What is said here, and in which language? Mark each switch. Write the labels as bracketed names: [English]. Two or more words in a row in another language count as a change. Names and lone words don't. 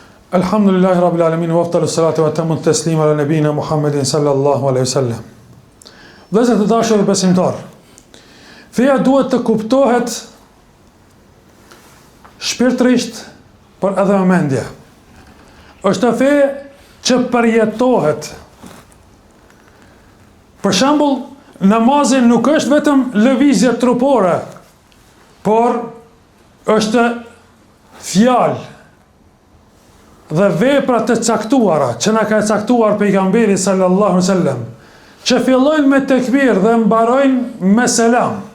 [Arabic] الحمد لله رب العالمين وأفضل الصلاة وأتم التسليم على نبينا محمد صلى الله عليه وسلم. [Albanian] Vëllezër të dashur besimtar, feja duhet të kuptohet shpirtërisht, por edhe me mendje. Është fe që përjetohet. Për shembull, namazi nuk është vetëm lëvizje trupore, por është fjalë dhe vepra të caktuara që na ka caktuar pejgamberi [Arabic] صلى الله عليه وسلم, [Albanian] që fillojnë me tekbir dhe mbarojnë me selam.